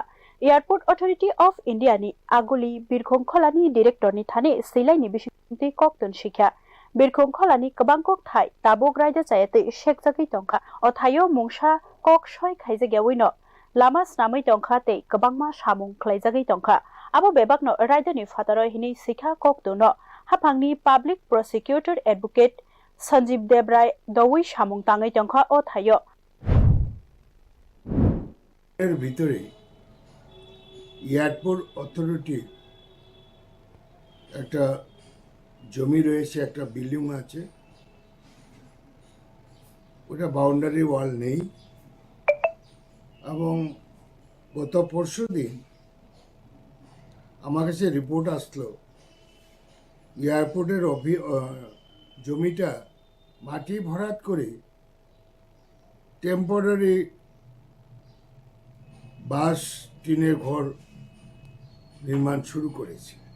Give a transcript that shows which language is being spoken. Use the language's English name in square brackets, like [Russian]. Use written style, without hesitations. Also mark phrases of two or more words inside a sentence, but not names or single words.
[Kok Borok] एयारपोर्ट अथॉरिटी ऑफ इंडियानि आगुलि बिरखं खोलानि डाइरेक्टरनि थाने सैलायनि बिसंतै कक्तन सिखा बिरखं खोलानि कबांकक थाइ ताबुक रायजो जायाते शेख जागै तंखा अथायो मुंसा कक सय खाइजागिया उइनो लामा स्नामै तंखा ते कबांमा सामुं खलायजागै तंखा आबो बेबागनो रायजोनि फातार हिनि सिखा कक्तनो हाफांनि [English] public prosecutor advocate [Kok Borok] संजीव देवराय दवै सामुं ताङै तंखा अथायो [Bangla] এর ভিতরে [English] airport authority's [Bangla] একটা জমি রয়েছে, একটা বিল্ডিং আছে, ওটা [English] boundary wall [Bangla] নেই এবং গত পরশুদিন আমার কাছে রিপোর্ট আসলো এয়ারপোর্টের জমিটা মাটি ভরাট করে টেম্পোরারি বাস টিনের ঘর নির্মাণ শুরু করেছে।